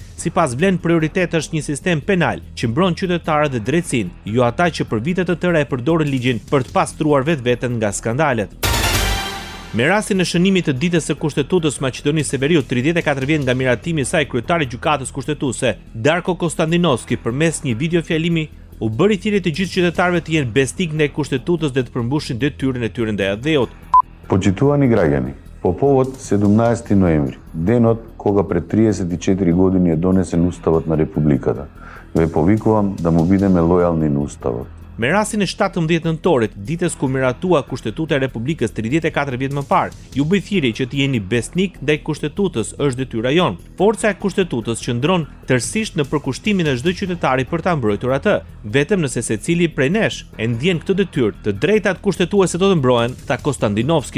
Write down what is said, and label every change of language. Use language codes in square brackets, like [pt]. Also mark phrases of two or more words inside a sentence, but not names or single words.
[sq] Sipas vlen, prioritet është një sistem penal që mbron qytetarët dhe drejtësinë, jo ata që për vite të tëra e përdorën ligjin për të pastruar vetveten nga skandalet. Me rastin e shënimit të ditës së Kushtetutës Maqedonisë së Veriut, 34 vjet nga miratimi i saj, kryetari i gjykatës kushtetuese Darko Konstantinovski përmes një videofjalimi u bëri thirrje të gjithë qytetarëve të jenë besnik ndaj Kushtetutës dhe të përmbushin detyrën e tyre ndaj dheut. [mk] Почитувани граѓани, по повод 17 ноември, денот кога пред 34 години е донесен Уставот на Републиката, ве повикувам да му бидеме лојални на Уставот. [sq] Me rastin e 17 nëntorit, ditës ku miratua Kushtetuta e Republikës 34 vjet më parë, ju bëj thirrje që të jeni besnik ndaj Kushtetutës, është detyra jon. Forca e Kushtetutës qëndron tërësisht në përkushtimin e çdo qytetari për ta mbrojtur atë. Vetëm nëse secili prej nesh e ndjen këtë detyrë, të drejtat kushtetuese do të mbrohen, tha Konstantinovski.